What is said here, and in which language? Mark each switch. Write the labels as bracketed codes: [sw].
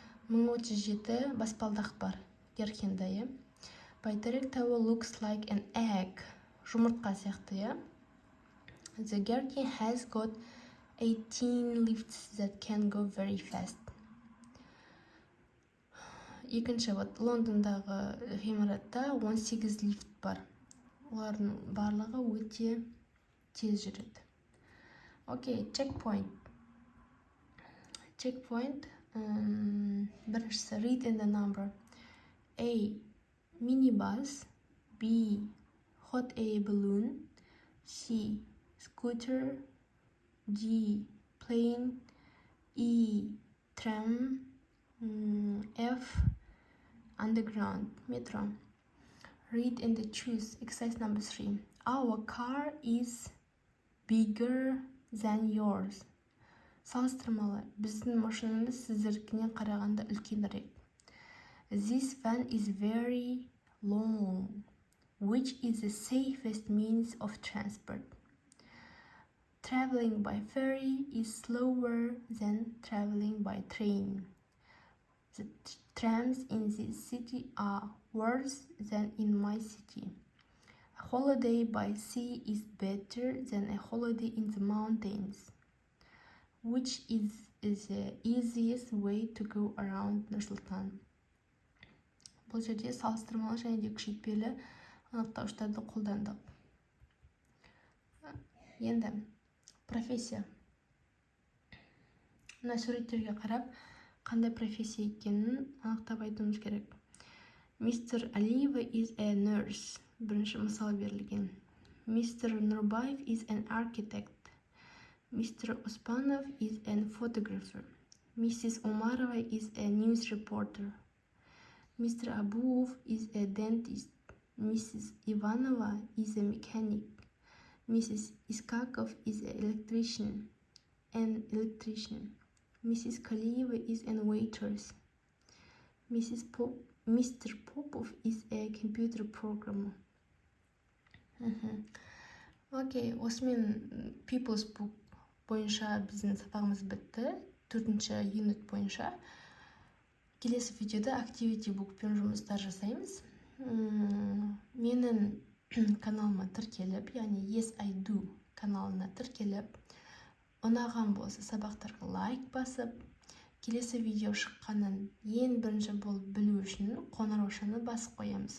[kk] 1037 баспалдақ бар Gherkin'да. [en] Бәйтерек Tower looks like an egg. [kk] Жұмыртқа сияқты. [en] The Gherkin has got 18 lifts that can go very fast. [kk] Екінші, Лондондағы ғимаратта 18 лифт бар. Олардың барлығы өте тез жүреді. [en] Окей, checkpoint. Checkpoint. Біріншісі, read in the number. A. Minibus. B. Hot air balloon. C. Scooter. D. Plane. E. Tram. F. Underground. Metro. Read and choose. Exercise number 3. Our car is bigger than yours. [kk] Салыстырмалы. Біздің машинамыз сіздердікіне қарағанда үлкенірек. [en] This van is very long. Which is the safest means of transport? Traveling by ferry is slower than traveling by train. The trams in this city are worse than in my city. A holiday by sea is better than a holiday in the mountains. Which is the easiest way to go around Нұр-Сұлтан? [kk] Бұл жерде салыстырмалы және де күшейтпелі анықтауыштарды қолдандық. Енді профессия. Мына суреттерге қарап, қандай профессия екенін анықтап айтуымыз керек. [en] Mr. Alieva is a nurse. [kk] Бірінші мысал берілген. [en] Mr. Nurbayev is an architect. Mr. Ospanov is a photographer. Mrs. Umarova is a news reporter. Mr. Abuov is a dentist. Mrs. Ivanova is a mechanic. Mrs. Iskakov is an electrician. Mrs. Kalieva is a waitress. Mr. Popov is a computer programmer. [kk] Окей, осымен People's Book бойынша біздің сабағымыз бітті. 4-ші юнит бойынша. Келесі видеода Activity Bookпен жұмыстар жасаймыз. Менің каналыма тіркеліп, яғни Yes I Do каналына тіркеліп, ұнаған болса сабақтарға лайк басып, келесі видео шыққанын ең бірінші болып білу үшін қоңыраушаны басып қоямыз.